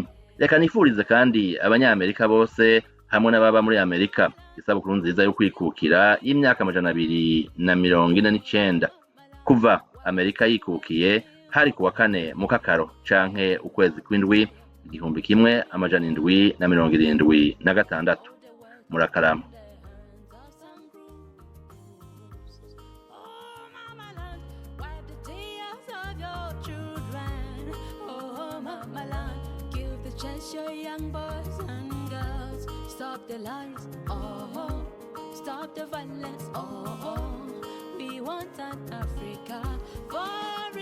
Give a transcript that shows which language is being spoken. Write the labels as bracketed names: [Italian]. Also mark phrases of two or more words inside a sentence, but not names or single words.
[Rundi] Reka nifurize kandi abanyamerika bose hamwe n'ababa muri Amerika isabukuru nziza yo kwikukira y'imyaka 249 kuva Amerika yikukiye hari kuwa 4 Mukakaro canke ukwezi kw'indwi 1776. Murakarama. [English] Your young boys and girls, stop the lies, stop the violence, we want an Africa for